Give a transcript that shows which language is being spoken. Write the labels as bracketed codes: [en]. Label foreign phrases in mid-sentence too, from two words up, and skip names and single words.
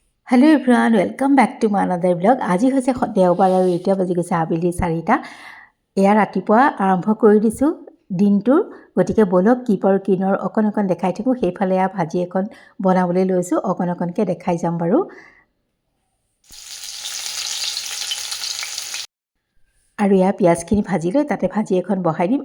[en] hello everyone welcome back to my another vlog. [as] आज হৈছে দেওবাৰ আৰু এতিয়া বাজি গৈছে আবেলি 4টা। এয়া ৰাতিপুৱা আৰম্ভ কৰি দিছোঁ দিনটোৰ, গতিকে বলক কি পাৰোঁ কিনৰ অকণ দেখাই থাকোঁ। সেইফালে এয়া ভাজি এখন বনাবলৈ লৈছোঁ, অকণকৈ দেখাই যাম বাৰু। আৰু এয়া পিঁয়াজখিনি ভাজি লৈ তাতে ভাজি এখন বহাই দিম।